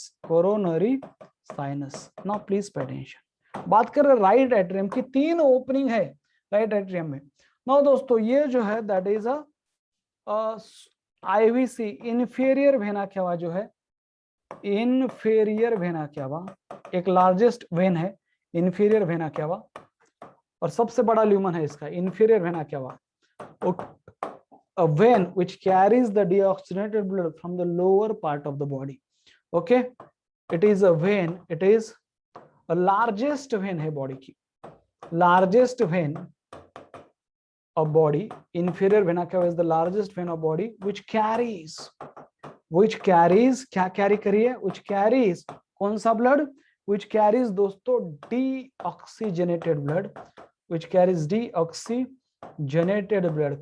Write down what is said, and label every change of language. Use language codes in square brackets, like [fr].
[en] Now please pay attention. [hi] बात कर रहे राइट एट्रियम की, 3 ओपनिंग है राइट एट्रियम में. नाउ दोस्तों ये जो है that is a IVC, inferior vena cava जो है, इंफीरियर वेना केवा एक लार्जेस्ट वेन है, इंफीरियर वेना केवा, और सबसे बड़ा ल्यूमन है इसका inferior vena cava. [en] A vein which carries the deoxygenated blood from the lower part of the body. Okay, it is a vein, it is a largest vein है body की, largest vein of body. Inferior vena cava is the largest vein of body which carries [hi] क्या carry करिए, [en] which carries कौन सा blood, which carries दोस्तों deoxygenated blood, which carries deoxygenated blood.